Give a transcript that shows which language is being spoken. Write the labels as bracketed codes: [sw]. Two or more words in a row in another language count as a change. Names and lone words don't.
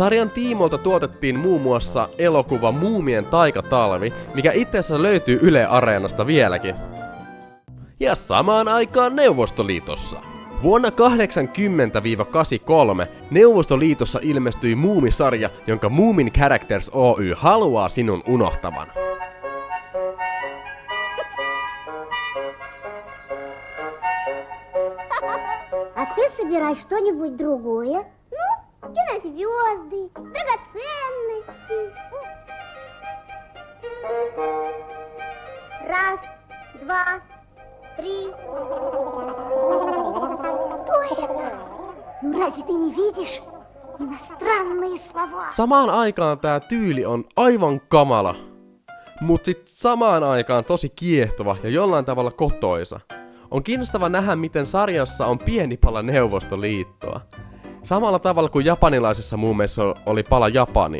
[fi] Sarjan tiimoilta tuotettiin muun muassa elokuva Muumien taikatalvi, mikä itse asiassa löytyy Yle Areenasta vieläkin. Ja samaan aikaan Neuvostoliitossa. Vuonna 80-83 Neuvostoliitossa ilmestyi Muumisarja, jonka Moomin Characters Oy haluaa sinun unohtavan. [ru] А ты собирай что-нибудь другое. Ну, кинозвезды, драгоценности. Раз, два, три. Что это? Ну разве ты не видишь? Иностранные слова. [fi] Samaan aikaan tää tyyli on aivan kamala, mut sit samaan aikaan tosi kiehtova ja jollain tavalla kotoisa. On kiinnostava nähdä, miten sarjassa on pieni pala Neuvostoliittoa. Samalla tavalla kuin japanilaisessa muumeissa oli pala Japania.